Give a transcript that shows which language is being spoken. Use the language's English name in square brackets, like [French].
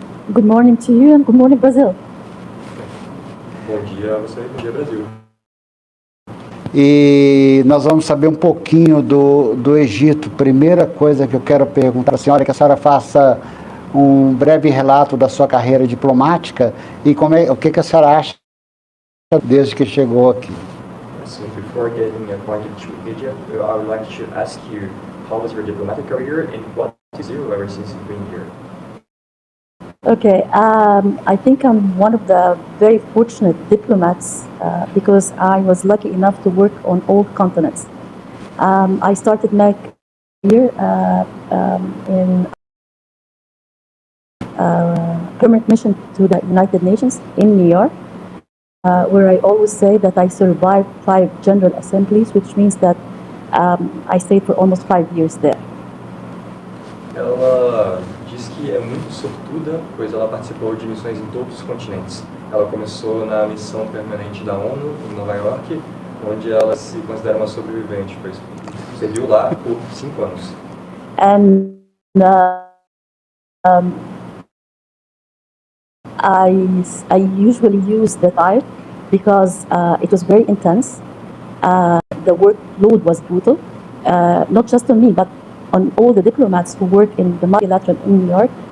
[English] Good morning to you and good morning, Brazil. [Portuguese] Bom dia a você, bom dia, Brasil. E nós vamos saber um pouquinho do Egito. Primeira coisa que eu quero perguntar à senhora é que a senhora faça um breve relato da sua carreira diplomática e o que a senhora acha desde que chegou aqui. [English] So before getting appointed to Egypt, I would like to ask you, how was your diplomatic career and what is you ever since you've been here? Okay, I think I'm one of the very fortunate diplomats because I was lucky enough to work on all continents. I started my career in permanent mission to the United Nations in New York, where I always say that I survived 5 General Assemblies, which means that I stayed for almost 5 years there. [Portuguese] Ela diz que é muito sortuda, pois ela participou de missões em todos os continentes. Ela começou na missão permanente da ONU em Nova York, onde ela se considera uma sobrevivente, pois serviu lá por 5 anos. [English] And I usually use the type because it was very intense. The workload was brutal, not just on me, but on all the diplomats who work in the multilateral in New York.